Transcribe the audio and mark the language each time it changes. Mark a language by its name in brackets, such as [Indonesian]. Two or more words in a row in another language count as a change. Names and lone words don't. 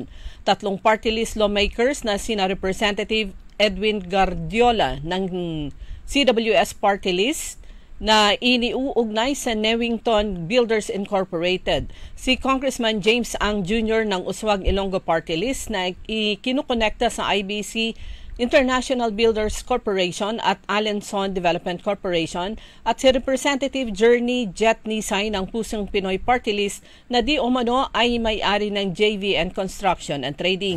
[Filipino] 3 [English] party list lawmakers [Filipino] na sina Representative Edwin Gardiola ng CWS party list na iniuugnay sa Newington Builders Incorporated. Si Congressman James Ang Jr. ng Uswag Ilonggo party list na ikinukonekta sa IBC International Builders Corporation at Alenson Development Corporation at si Representative Journey Jet Nisay ng Pusong Pinoy Party List na di umano ay may-ari ng JVN Construction and Trading.